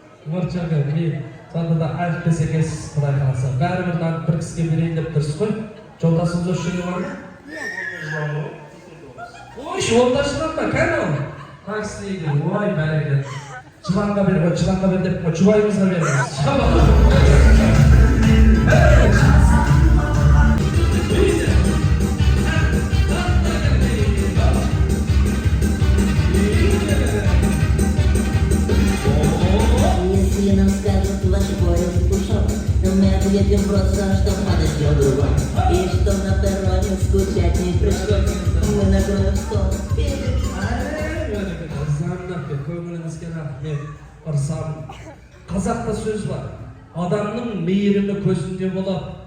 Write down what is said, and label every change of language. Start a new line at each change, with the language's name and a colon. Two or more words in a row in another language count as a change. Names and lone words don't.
Kazakh: Мұрчағы, мен сонда да әріптес екенсіз Құдай қаласа. Бәрібір бір кісіге берейін деп тұрсыз ғой. Жолдасыңыз осы жерде бар ма? Ой, жолдасынан ба, кәне ол? Қайсысы дейді? Ой, бәрекелді. Жыланға бер, деп жұбайымызға беріңіз.
Russian: Если нам скажут ваши поезд ушел, но мы ответим просто, что падать друг друга. И что на перроне скучать не пришлось, мы накроем стол.
Kazakh: Көңіліңізге рахмет, ырзам. Қазақта сөз бар. Адамның мейірімі көзінде болады.